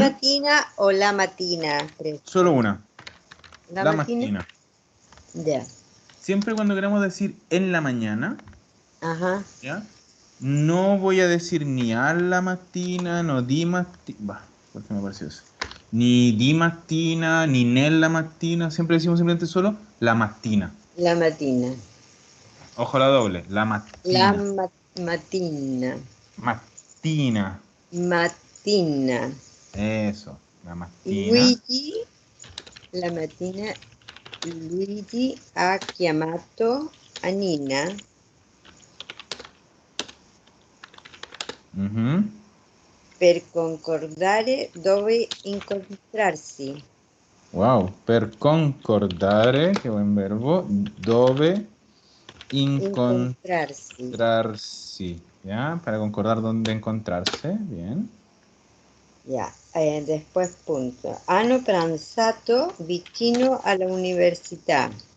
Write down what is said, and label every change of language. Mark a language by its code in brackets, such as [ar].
[it] mattina o la mattina? [es] Solo una. [it] ¿La La mattina? mattina. [es] Ya. Siempre cuando queramos decir en la mañana, Ajá. ¿ya? No voy a decir ni [it] alla mattina, [es] no [it] di mattina. [es] Va, ¿por qué me pareció eso? Ni [it] di mattina, [es] ni [it] nella mattina. [es] Siempre decimos simplemente solo [it] la mattina. La mattina. [es] Ojo la doble, la [it] La mattina. mattina. Mattina. Mattina. Eso, la mattina. Luigi, la mattina, Luigi ha chiamato Anina Ujú. per concordare dove incontrarsi. [es] Wow, [it] per concordare, [es] qué buen verbo, dove [it] Incontrarsi. encontrarsi, ¿ya? [es] Para concordar dónde encontrarse, bien. Ya, después punto. [it] Hanno pranzato vicino alla università.